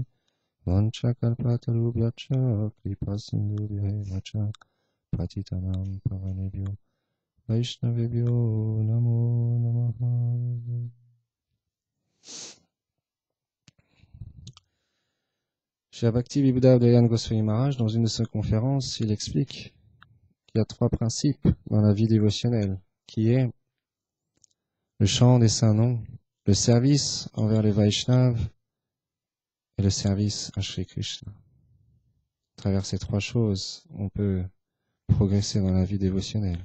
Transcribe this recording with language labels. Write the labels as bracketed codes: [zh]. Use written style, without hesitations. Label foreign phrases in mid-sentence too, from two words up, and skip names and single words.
[sa] वाञ्छाकल्पतरुभ्यश्च कृपासिन्धुभ्यश्च पतितानां पावनेभ्यो वैष्णवेभ्यो नमो नमः. [fr] Chez Bhakti Vibhuda Dayan Goswami Maharaj, dans une de ses conférences, il explique qu'il y a 3 principes dans la vie dévotionnelle, qui est le chant des saints noms, le service envers les Vaishnavas et le service à Shri Krishna. À travers ces 3 choses, on peut progresser dans la vie dévotionnelle.